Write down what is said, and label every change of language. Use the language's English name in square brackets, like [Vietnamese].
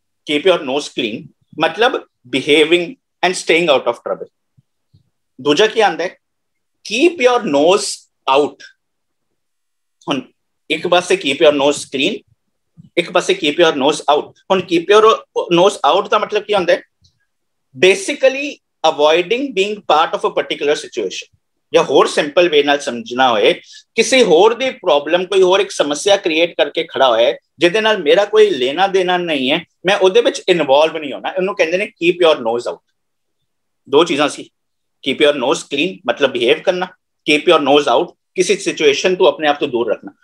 [English] Keep your nose clean, मतलब behaving and staying out of trouble. [Punjabi] दूजा क्या आंदा है? [English] Keep your nose out. [Punjabi] हुन एक पासे [English] keep your nose clean, [Punjabi] एक पासे [English] keep your nose out. [Punjabi] हुन [English] keep your nose out [Punjabi] का मतलब क्या आंदा है? [English] Basically, avoiding being part of a particular situation. [Punjabi] ਜਾਂ ਹੋਰ ਸਿੰਪਲ ਵੇ ਨਾਲ ਸਮਝਣਾ ਹੋਏ, ਕਿਸੇ ਹੋਰ ਦੀ ਪ੍ਰੋਬਲਮ, ਕੋਈ ਹੋਰ ਇੱਕ ਸਮੱਸਿਆ ਕ੍ਰੀਏਟ ਕਰਕੇ ਖੜਾ ਹੋਇਆ ਜਿਹਦੇ ਨਾਲ ਮੇਰਾ ਕੋਈ ਲੈਣਾ ਦੇਣਾ ਨਹੀਂ ਹੈ, ਮੈਂ ਉਹਦੇ ਵਿੱਚ ਇਨਵੋਲਵ ਨਹੀਂ ਹੋਣਾ। ਇਹਨੂੰ ਕਹਿੰਦੇ ਨੇ [English] Keep your nose out. [Punjabi] ਦੋ ਚੀਜ਼ਾਂ ਸੀ, [English] keep your nose clean [Punjabi] ਮਤਲਬ ਬਿਹੇਵ ਕਰਨਾ, [English] keep your nose out [Punjabi] ਕਿਸੇ ਸਿਚੁਏਸ਼ਨ ਤੋਂ ਆਪਣੇ ਆਪ ਤੋਂ ਦੂਰ ਰੱਖਣਾ।